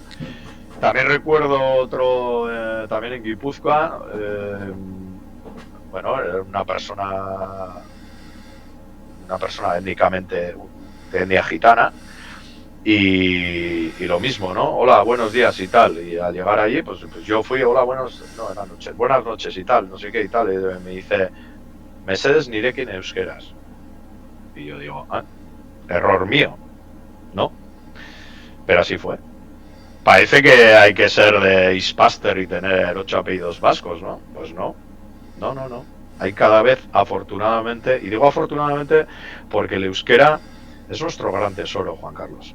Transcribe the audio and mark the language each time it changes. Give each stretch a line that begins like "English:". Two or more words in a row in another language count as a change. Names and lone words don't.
Spanish: También recuerdo otro, también en Guipúzcoa, bueno, era una persona étnicamente de etnia gitana, y lo mismo, ¿no? Hola, buenos días y tal, y al llegar allí, pues yo fui, hola, buenas noches y tal, no sé qué y tal, y me dice,
Basque: Mesedes nirekin euskeras,
Spanish: y yo digo, error mío, ¿no? Pero así fue. Parece que hay que ser de Ispaster y tener 8 apellidos vascos, ¿no? Pues no. hay cada vez, afortunadamente, y digo afortunadamente porque el euskera es nuestro gran tesoro, Juan Carlos.